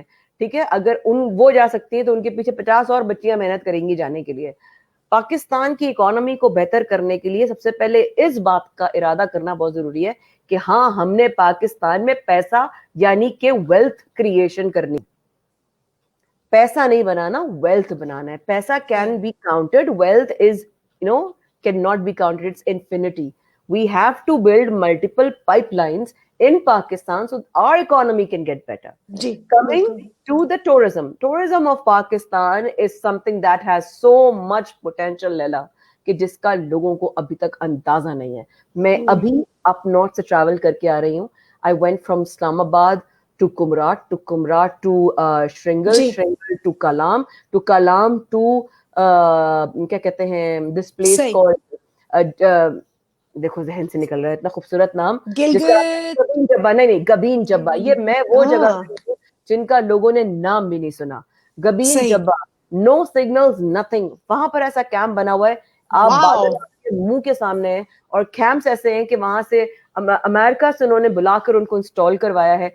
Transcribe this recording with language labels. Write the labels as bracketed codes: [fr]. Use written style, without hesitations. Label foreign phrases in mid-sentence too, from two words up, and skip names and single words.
[ur] ٹھیک ہے، اگر ان وہ جا سکتی ہے تو ان کے پیچھے 50 اور بچیاں محنت کریں گی جانے کے لیے. پاکستان کی اکانومی کو بہتر کرنے کے لیے سب سے پہلے اس بات کا ارادہ کرنا بہت ضروری ہے کہ ہاں، ہم نے پاکستان میں پیسہ یعنی کہ [en] wealth creation [ur] करनी। پیسہ نہیں بنانا، ویلتھ بنانا ہے. पैसा सही। [en] can be counted, wealth is can not be counted, it's infinity. We have to build multiple pipelines in Pakistan so our economy can get better. [ur] जी [en] Coming [ur] बिल्कुल [en] to the tourism of Pakistan is something that has so much potential, Leila, [ur] کہ جس کا لوگوں کو ابھی تک اندازہ نہیں ہے. میں ابھی [en] up north [ur] سے ٹریول کر کے آ رہی ہوں. [en] I went from Islamabad to Kumrat to Shringal, [ur] जी [en] Shringal to Kalam to [ur] کیا کہتے ہیں [en] this place [ur] सही। called دیکھو ذہن سے نکل رہا ہے اتنا خوبصورت نام، جس کا गिलगित। گبین جبہ، نہیں نہیں گبین جبہ، یہ میں وہ جگہ हाँ گئی ہوں جن کا لوگوں نے نام بھی نہیں سنا. गबीन सही। जब्बा, [en] no signals nothing, [ur] وہاں پر ایسا کیمپ بنا ہوا ہے. आप वाओ। بادل آپ کے منہ کے سامنے ہیں اور کیمپس ایسے ہیں کہ وہاں سے امریکہ سے انہوں نے بلا کر ان کو انسٹال کروایا ہے.